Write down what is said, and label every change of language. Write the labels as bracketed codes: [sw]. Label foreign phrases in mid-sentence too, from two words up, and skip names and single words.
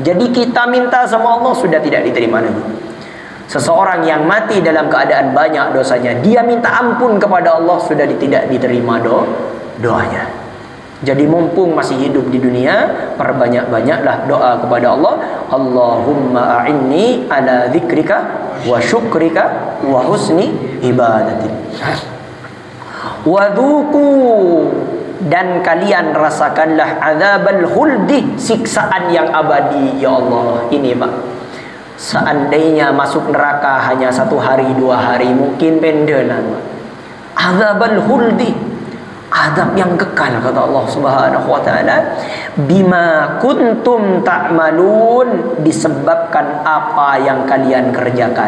[id] Jadi kita minta sama Allah sudah tidak diterima lagi. Seseorang yang mati dalam keadaan banyak dosanya, dia minta ampun kepada Allah, sudah tidak diterima doanya. Jadi mumpung masih hidup di dunia, perbanyak-banyaklah doa kepada Allah. [ar] اللهم أعني على ذكرك وشكرك وحسن عبادتك. Wadzuku, [id] dan kalian rasakanlah [ar] عذاب الخلد, [id] siksaan yang abadi. Ya Allah, ini Pak, seandainya masuk neraka hanya 1 hari 2 hari mungkin pendenan. [ar] عذاب الخلد, [id] azab yang kekal, kata Allah [ar] سبحانه وتعالى, بما كنتم تعملون, [id] disebabkan apa yang kalian kerjakan.